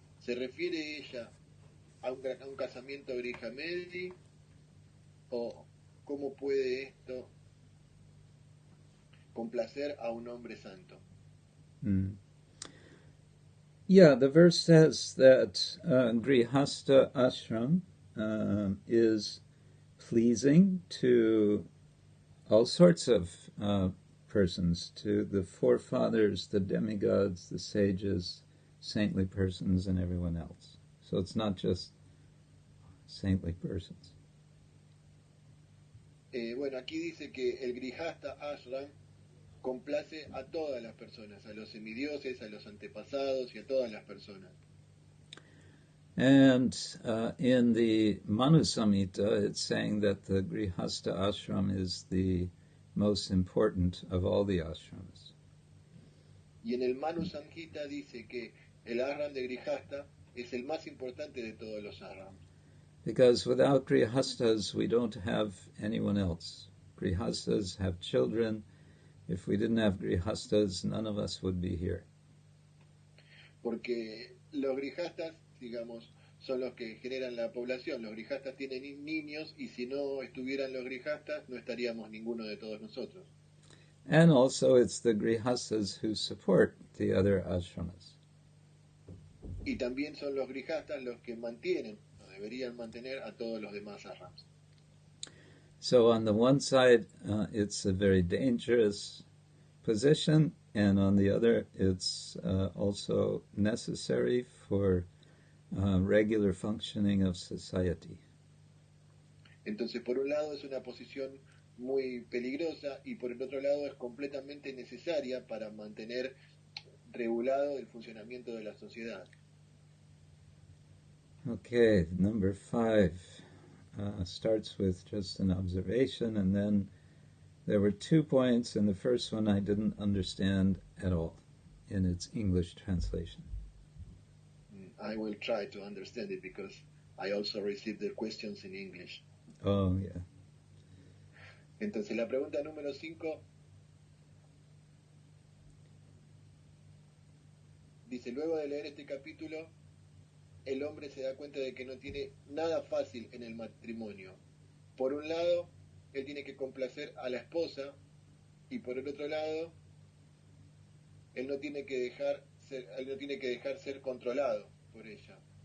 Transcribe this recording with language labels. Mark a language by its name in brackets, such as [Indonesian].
[Spanish] ¿Se refiere ella a un casamiento grihamedi, o cómo puede esto complacer a un hombre santo? [English] Yeah, the verse says that Grihastha ashram is pleasing to all sorts of persons, to the forefathers, the demigods, the sages, saintly persons, and everyone else. So it's not just saintly persons. [Spanish] Bueno, aquí dice que el Grihastha ashram complace a todas las personas, a los semidioses, a los antepasados y a todas las personas. [English] And in the Manusamhita, it's saying that the Grihastha ashram is the most important of all the ashrams. [Spanish] Y en el Manusamhita dice que el ashram de Grihastha es el más importante de todos los ashrams. [English] Because without Grihasthas, we don't have anyone else. Grihasthas have children. If we didn't have Grihasthas, none of us would be here. [Spanish] Porque los Grihasthas, digamos, son los que generan la población. Los Grihasthas tienen niños, y si no estuvieran los Grihasthas, no estaríamos ninguno de todos nosotros. [English] And also it's the Grihasthas who support the other ashramas. [Spanish] Y también son los Grihasthas los que mantienen, o deberían mantener, a todos los demás ashrams. [English] So on the one side, it's a very dangerous position, and on the other, it's also necessary for regular functioning of society. [Spanish] Entonces, por un lado es una posición muy peligrosa, y por el otro lado es completamente necesaria para mantener regulado el funcionamiento de la sociedad. [English] Okay, number 5 starts with just an observation, and then there were 2 points, and the first one I didn't understand at all in its English translation. I will try to understand it because I also received the questions in English. Oh, yeah. [Spanish] Entonces, la pregunta número 5 dice: luego de leer este capítulo, el hombre se da cuenta de que no tiene nada fácil en el matrimonio. Por un lado, él tiene que complacer a la esposa, y por el otro lado, él no tiene que dejar ser controlado por ella.